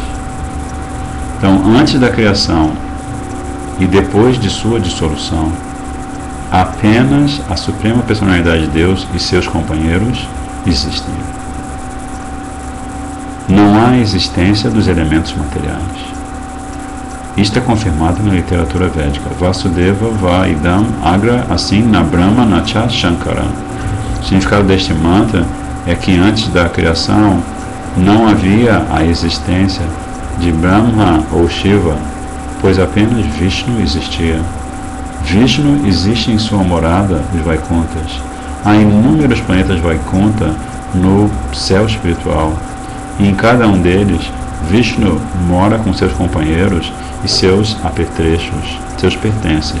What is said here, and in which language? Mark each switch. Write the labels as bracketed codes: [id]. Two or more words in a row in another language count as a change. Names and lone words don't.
[pt] Então, antes da criação e depois de sua dissolução, apenas a suprema personalidade de Deus e seus companheiros existem. Não há existência dos elementos materiais. Isto é confirmado na literatura védica. [sa] Vasudeva va idam agra assim na Brahma nacha Shankara. [pt] O significado deste mantra é que antes da criação não havia a existência de Brahma ou Shiva, pois apenas Vishnu existia. Vishnu existe em sua morada, os Vaikunthas. Há inúmeros planetas Vaikunta no céu espiritual, e em cada um deles, Vishnu mora com seus companheiros e seus apetrechos, seus pertences.